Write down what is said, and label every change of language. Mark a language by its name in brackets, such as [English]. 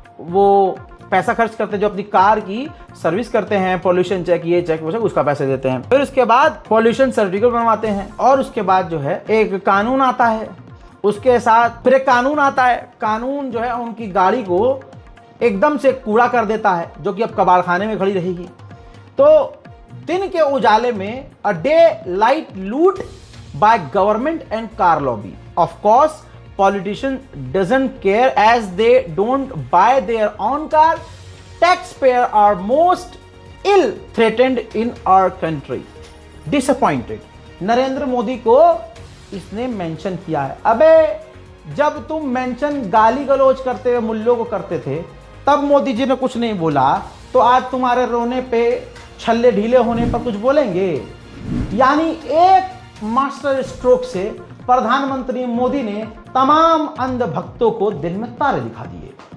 [Hindi] वो पैसा खर्च करते हैं, जो अपनी कार की सर्विस करते हैं, पॉल्यूशन चेक, ये चेक वो चेक, उसका पैसे देते हैं, फिर उसके बाद पॉल्यूशन सर्टिफिकेट बनवाते हैं, और उसके बाद जो है एक कानून आता है, उसके साथ फिर एक कानून आता है। कानून जो है उनकी गाड़ी को एकदम से कूड़ा कर देता है, जो कि अब कबाड़खाने में खड़ी रहेगी। तो दिन के उजाले में [English] A daylight loot by government and car lobby. Of course politicians doesn't care as they don't buy their own car. Taxpayers are most ill threatened in our country. Disappointed. [Hindi] Narendra Modi को इसने मेंशन किया है। अबे जब तुम मेंशन गाली गलौज करते हुए मुल्लों को करते थे, तब मोदी जी ने कुछ नहीं बोला, तो आज तुम्हारे रोने पे, छल्ले ढीले होने पर कुछ बोलेंगे? यानी एक मास्टर स्ट्रोक से प्रधानमंत्री मोदी ने तमाम अंधभक्तों को दिल में तारे दिखा दिए।